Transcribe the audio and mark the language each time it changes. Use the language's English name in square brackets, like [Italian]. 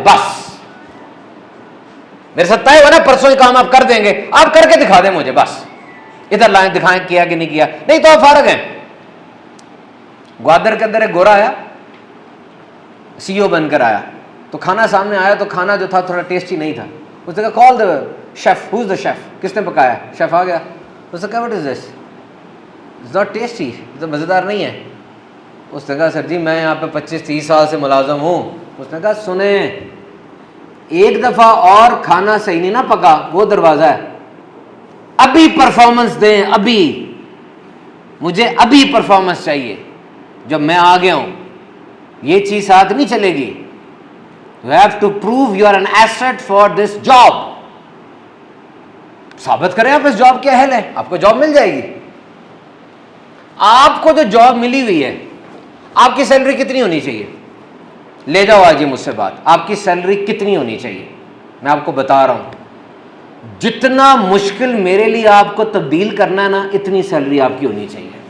[Urdu] بس میرے ساتھ طے ہوا نا پرسوں یہ کام آپ کر دیں گے, آپ کر کے دکھا دیں مجھے. بس ادھر لائن دکھائیں کیا کہ نہیں کیا, نہیں تو آپ فارغ ہیں. گوادر کے اندر ایک گورا آیا, CEO بن کر آیا, تو کھانا سامنے آیا تو کھانا جو تھا تھوڑا ٹیسٹی نہیں تھا. اس نے کہا [English] call the chef, who is the chef, [Urdu] کس نے پکایا؟ شیف آ گیا. اس نے کہا [English] what is this, it's not tasty, [Urdu] تو مزیدار نہیں ہے. اس نے کہا سر جی میں یہاں پہ 25-30 سال سے ملازم ہوں. اس نے کہا سنیں, ایک دفعہ اور کھانا صحیح نہیں نہ پکا, وہ دروازہ ہے. ابھی پرفارمنس دیں, ابھی مجھے ابھی پرفارمنس چاہیے. جب میں آ گیا ہوں یہ چیز ساتھ نہیں چلے گی. [English] You have to prove you are an asset for this job. [Urdu] ثابت کریں آپ اس جاب کے اہل ہیں, آپ کو جاب مل جائے گی. آپ کو جو جاب ملی ہوئی ہے آپ کی سیلری کتنی ہونی چاہیے؟ لے جاؤ آج یہ مجھ سے بات, آپ کی سیلری کتنی ہونی چاہیے؟ میں آپ کو بتا رہا ہوں, جتنا مشکل میرے لیے آپ کو تبدیل کرنا ہے نا, اتنی سیلری آپ کی ہونی چاہیے.